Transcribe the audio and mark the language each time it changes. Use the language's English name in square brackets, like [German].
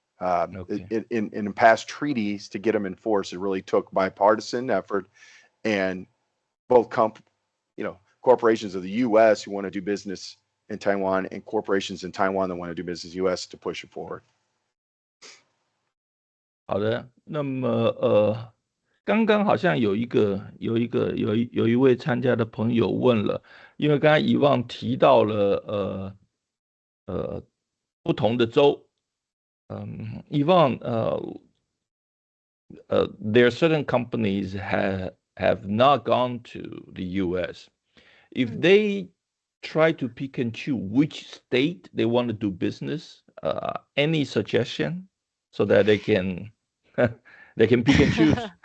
[English] In past treaties, to get them enforced, it really took bipartisan effort, and both corporations of the U.S. who want to do business in Taiwan and corporations in Taiwan that want to do business in the U.S. to push it forward. [Chinese] 好的，那么刚刚好像有一位参加的朋友问了，因为刚才Evonne提到了不同的州。 [English] Evonne, there are certain companies have not gone to the U.S. If they try to pick and choose which state they want to do business, any suggestion so that they can pick and choose?